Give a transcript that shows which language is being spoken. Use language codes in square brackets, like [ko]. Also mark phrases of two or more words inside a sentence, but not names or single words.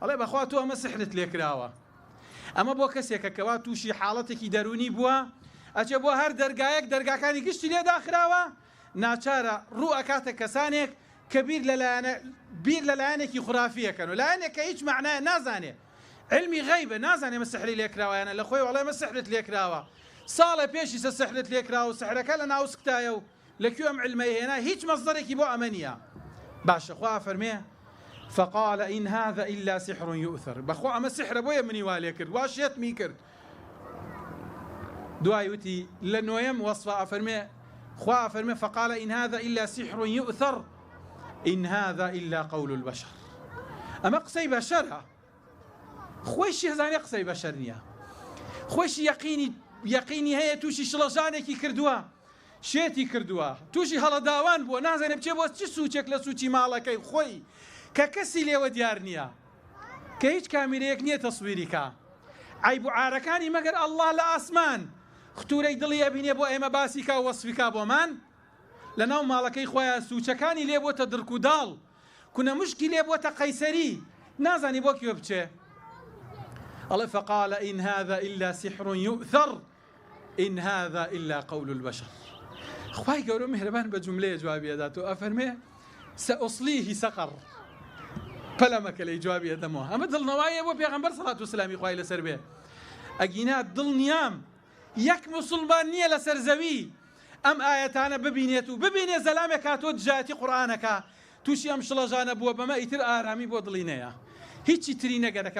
[ckb] ئەڵێ بەخوا تۆ ئەمە سحرت لێکراوە. ئەمە بۆ کەسێکە کەوا تووشی حاڵەتێکی دەرونی بووە، ئەچێ بۆ هەر دەرگایەک دەرگاکانی گشتی لێ داخراوە، ناچارە ڕوو ئەکاتە کەسانێک کە بیر لە لایەنێکی خوڕافیەکەن و لایەنێک کە هیچ معنایە نازانێ، علمی غەیبە، نازانێ مە سحری لێکراوەیانە، لە خۆی وەڵێ مە سحرت لێکراوە، ساڵە پێشی سحرت لێکراوە و سحرەکە لە ناو سکتایە و لەکوێ ئەم علمەی هێنا، هیچ مەصدەرێکی بۆ ئەمە نییە. باشە خوا فەرمێ [ar] فقال إن هذا إلا سحر يؤثر، [ckb] بەخوا ئەمە سحرە بۆیە منی وا لێ کرد، وا شێتمی کرد. دوای وتی لە نۆیەم وەصفە ئەفەرمێ خوا فەرمێ [ar] فقال إن هذا إلا سحر يؤثر إن هذا إلا قول البشر. [ckb] ئەمە قسەی بەشەرە، خۆیشی هەزانێ قسەی بەشەر نییە، خۆشی یەقینی هەیە تووشی شڵەژانێکی کردووە، شێتی کردووە، تووشی هەڵەداوان بووە، نازانێ بچێ بۆ چ سوچێک لە سوچی ماڵەکەی خۆی کە کەسی لێوە دیار نییە، کە هیچ کامیرەیەک نییە تەسویری کە عیب و عارەکانی مەگەر ئەڵڵا لە ئاسمان ختورەی دڵی ئەبینێ بۆ ئێمە باسی کا و وەسفیکا بۆمان، لە ناو ماڵەکەی خۆیان سوچەکانی لێ بۆتە درک و داڵ، کونە مشکی لێ بۆتە قەیسەری، نازانی بۆ کوێ بچێ. [ar] الله فقال إن هذا إلا سحر يؤثر إن هذا إلا قول البشر. [ckb] خواهی گەورە مهرەبان بە جوملەیە جوابی دەداتەوە، ئەفەرمێ [ar] سأصليه سقر، [ckb] پەلەمەکە لەی جوابی دەدەمەوە. ئەمە دڵنەواییە بۆ پێغەمبەر سەڵات و سەلامی خوای لەسەر بێ. ئەگینا دڵنیام یەک موسڵمان نییە لەسەر زەوی ئەم ئاەتانە ببینێت و ببینێ زەلامێک هاتۆ دژایەتی قورئانەکە تووشی ئەم شڵەژانە بووە، بەمە ئیتر ئارامی بۆ دڵی نەیە، هیچی تری نەگەرەکە.